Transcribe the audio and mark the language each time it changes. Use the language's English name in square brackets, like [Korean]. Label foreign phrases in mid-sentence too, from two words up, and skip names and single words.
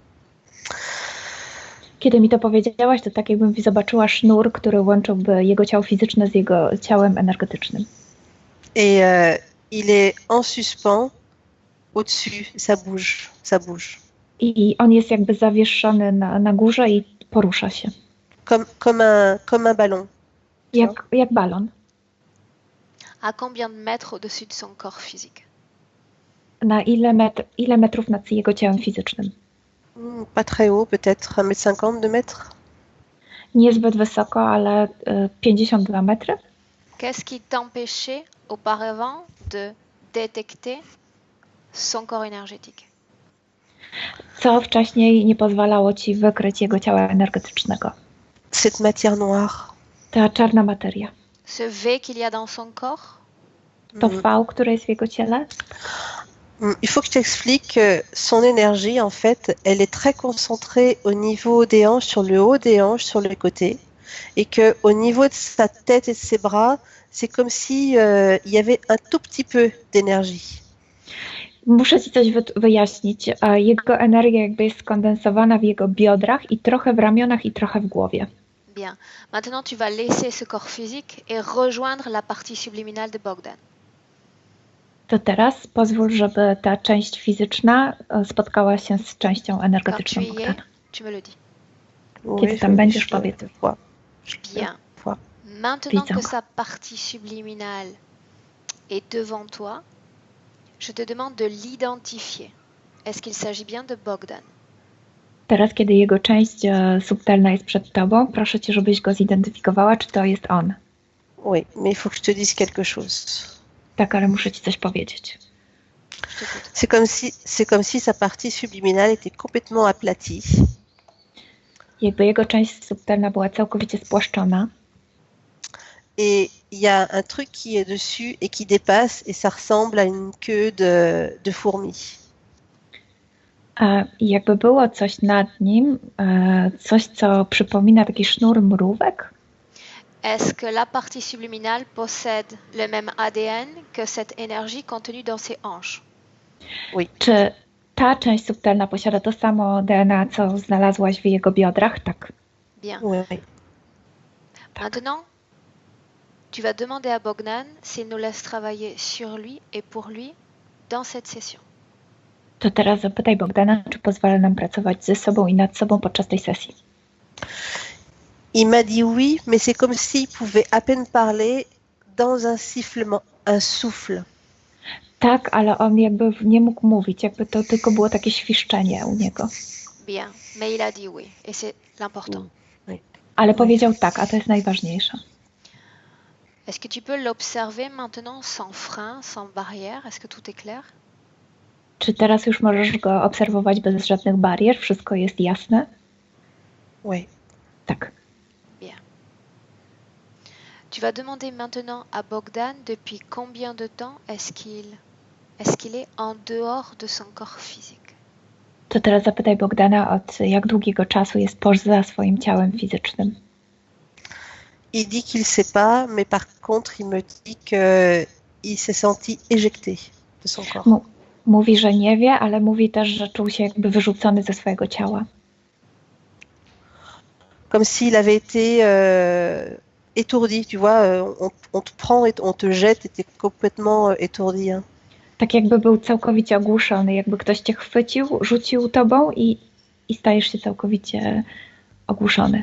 [Polish] Kiedy mi to powiedziałaś, to tak jakbym zobaczyła sznur, który łączyłby jego ciało fizyczne z jego ciałem energetycznym. [French] Et il est en suspens au-dessus, ça bouge. [Polish] I on jest jakby zawieszony na górze i porusza się. [French] Comme un ballon. [Polish] Jak balon. [French] À combien de mètres au-dessus de son corps physique? [Polish] Na ile metrów nad jego ciałem fizycznym? [French] Pas très haut, peut-être 1,50 m, 2 mètres. [Polish] Niezbyt wysoko, ale 52 metry. [French] Qu'est-ce qui t'empêchait auparavant de détecter son corps énergétique? [Polish] Co wcześniej nie pozwalało Ci wykryć jego ciała energetycznego? [French] Cette matière noire. [Polish] Ta czarna materia. [French] Ce V qu'il y a dans son corps? [Polish] To V, które jest w jego ciele? [French] Il faut que je t'explique que son énergie, en fait, elle est très concentrée au niveau des hanches, sur le haut des hanches, sur les côtés. Et qu'au niveau de sa tête et de ses bras, c'est comme si il y avait un tout petit peu d'énergie. [Polish] Muszę Ci coś wyjaśnić. Jego energia jakby jest skondensowana w jego biodrach i trochę w ramionach i trochę w głowie. [French] Bien. Maintenant, tu vas laisser ce corps physique et rejoindre la partie subliminale de Bogdan. [Polish] To teraz pozwól, żeby ta część fizyczna spotkała się z częścią energetyczną Bogdana. [French] Tu me le dis. [Polish] Kiedy tam będziesz, powiedz. [French] Bien. Maintenant que sa partie subliminale est devant toi, je te demande de l'identifier. Est-ce qu'il s'agit bien de Bogdan? [Polish] Teraz, kiedy jego część subtelna jest przed tobą, proszę Cię, żebyś go zidentyfikowała, czy to jest on. [French] Oui, mais il faut que je te dise quelque chose. [Polish] Tak, ale muszę Ci coś powiedzieć. [French] C'est comme si sa partie subliminale était complètement aplatie. [Polish] Jakby jego część subtelna była całkowicie spłaszczona. [French] Et il y a un truc qui est dessus et qui dépasse et ça ressemble à une queue de fourmi. [Polish] I jakby było coś nad nim, coś, co przypomina taki sznur mrówek. [French] Est-ce que la partie subliminale possède le même ADN que cette énergie contenue dans ses hanches? Oui. [Polish] Czy ta część subtelna posiada to samo DNA, co znalazłaś w jego biodrach? Tak. [French] Bien. Oui. Maintenant, tu vas demander à Bogdan s'il nous laisse travailler sur lui et pour lui dans cette session. [Polish] To teraz zapytaj Bogdana, czy pozwala nam pracować ze sobą i nad sobą podczas tej sesji. [French] Il m'a dit oui, mais c'est comme s'il pouvait à peine parler dans un sifflement, un souffle. [Polish] Tak, ale on jakby nie mógł mówić, jakby to tylko było takie świszczenie u niego. [French] Bien, mais il a dit oui, et c'est l'important. [Polish] Ale powiedział tak, a to jest najważniejsze. [French] Est-ce que tu peux l'observer maintenant sans frein, sans barrière? Est-ce que tout est clair? [Polish] Czy teraz już możesz go obserwować bez żadnych barier? Wszystko jest jasne? [French] Oui. [Polish] Tak. [French] Bien. Tu vas demander maintenant à Bogdan depuis combien de temps est-ce qu'il est en dehors de son corps physique? [Polish] To teraz zapytaj Bogdana, od jak długiego czasu jest poza swoim ciałem fizycznym. [French] Il dit qu'il sait pas, mais par contre, il me dit qu'il s'est senti éjecté de son corps. [Polish] Mówi, że nie wie, ale mówi też, że czuł się jakby wyrzucony ze swojego ciała. [French] Comme s'il avait été étourdi, tu vois, on te prend et on te jette et t'es complètement étourdi. Hein. [Polish] Tak jakby był całkowicie ogłuszony, jakby ktoś cię chwycił, rzucił tobą i stajesz się całkowicie ogłuszony.